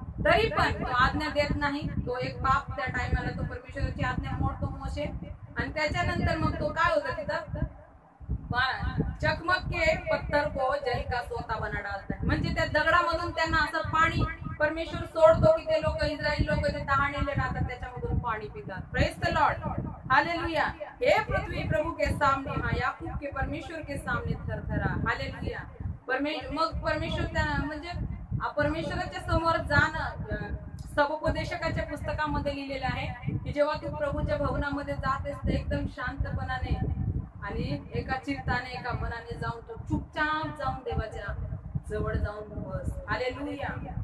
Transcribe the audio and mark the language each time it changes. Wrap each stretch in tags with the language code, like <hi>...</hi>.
<mr>तरी पण तो आज्ञा देत नाही. तो एक पाप त्या टायमाला तो परमेश्वराची आज्ञा मोडतो मोशे. आणि त्याच्यानंतर मग तो काय होतं तिथं,</mr> <hi>चकमक के पत्थर को जल का सोता बना डालता है.</hi> <mr>म्हणजे त्या दगडामधून त्यांना असं पाणी परमेश्वर सोडतो की ते लोक, इस्रायली लोक जे तहानेले राहतात त्याच्यामधून पाणी पितात.</mr> <en>Praise the lord. Hallelujah.</en> <hi>हे पृथ्वी प्रभु के सामने, हाँ याकूब के परमेश्वर के सामने थरथरा. हालेलुया.</hi> <mr>मग परमेश्वर म्हणजे परमेश्वराच्या समोर जाणं सबोपदेशकाच्या पुस्तकामध्ये लिहिलेलं आहे की जेव्हा तू प्रभूच्या भवनामध्ये जातेस तर एकदम शांतपणाने आणि एका चित्ताने, एका मनाने जाऊन तो चुपचाप जाऊन देवाच्या जवळ जाऊन बस. हालेलुया.</mr>